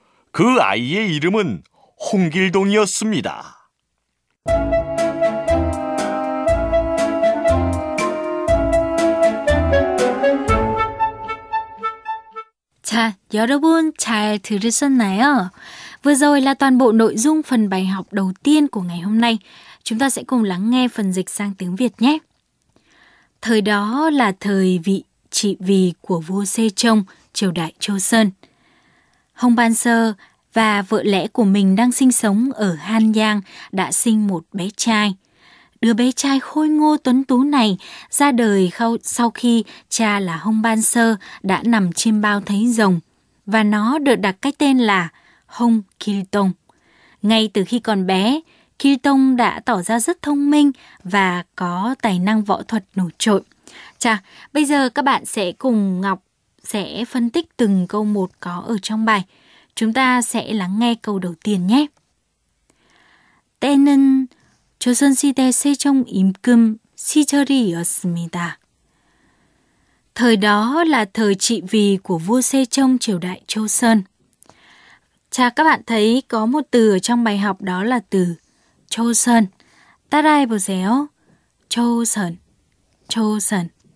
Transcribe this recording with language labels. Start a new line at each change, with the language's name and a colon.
Korean: 그 아이의 이름은 홍길동이었습니다. 자, 여러분 잘 들으셨나요?
Vietnamese: Vừa rồi là toàn bộ nội dung phần bài học đầu tiên của ngày hôm nay. Chúng ta sẽ cùng lắng nghe phần dịch sang tiếng Việt nhé. Thời đó là thời vị trị vì của vua Sejong, triều đại Joseon. Hong Ban Sơ và vợ lẽ của mình đang sinh sống ở Han Yang đã sinh một bé trai. Đứa bé trai khôi ngô tuấn tú này ra đời sau khi cha là Hong Ban Sơ đã nằm chiêm bao thấy rồng và nó được đặt cái tên là Hong Kil Tong. Ngay từ khi còn bé, Kil Tong đã tỏ ra rất thông minh và có tài năng võ thuật nổi trội. Chà, bây giờ các bạn sẽ cùng Ngọc sẽ phân tích từng câu một có ở trong bài. Chúng ta sẽ lắng nghe câu đầu tiên nhé.
Korean: Tên은 조선시대 세종 임금 시절이었습니다.
Vietnamese: Thời đó là thời trị vì của vua Sejong triều đại Joseon. Chà, các bạn thấy có một từ ở trong bài học đó là từ Joseon.
Korean: 따라해보세요. Joseon. Joseon.